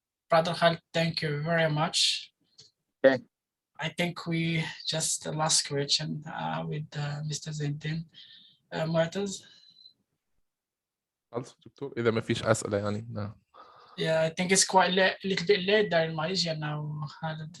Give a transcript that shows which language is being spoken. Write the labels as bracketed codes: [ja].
[en] Brother Khalid, thank you very much. Okay. I think we just the last question with Mr. Zindin. Mu'taz? [ar] خلص دكتور إذا ما فيش أسئلة يعني. [en] No. Yeah, I think it's quite a little bit late there in Malaysia now, Khalid.